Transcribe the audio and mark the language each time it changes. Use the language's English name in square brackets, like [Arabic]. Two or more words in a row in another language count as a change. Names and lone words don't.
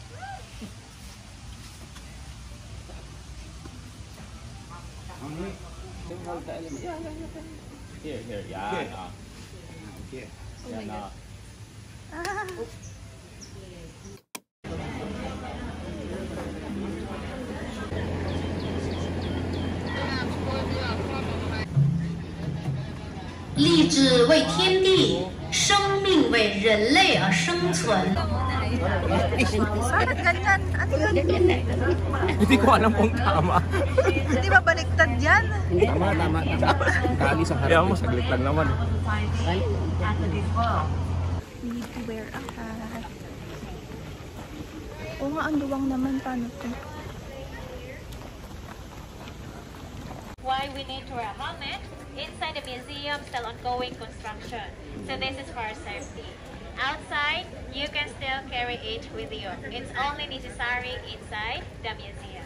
[English] Here, yan. Here. [Filipino] Yan na. [Chinese] 立志为天地，生命为人类而生存。 [Filipino] Bakit ganyan? Ano yun? Hindi ko alam kung tama. Hindi ba baliktad yan? Tama. Kali sa Kaya harap. mo, saglit lang naman. [English] We need to wear a hat. [Filipino] Oo nga, ang luwang naman. Paano to? [English] Why we need to wear a helmet? Inside the museum, still ongoing construction. So this is for safety. Outside, you can still carry it with you. It's only necessary inside the museum.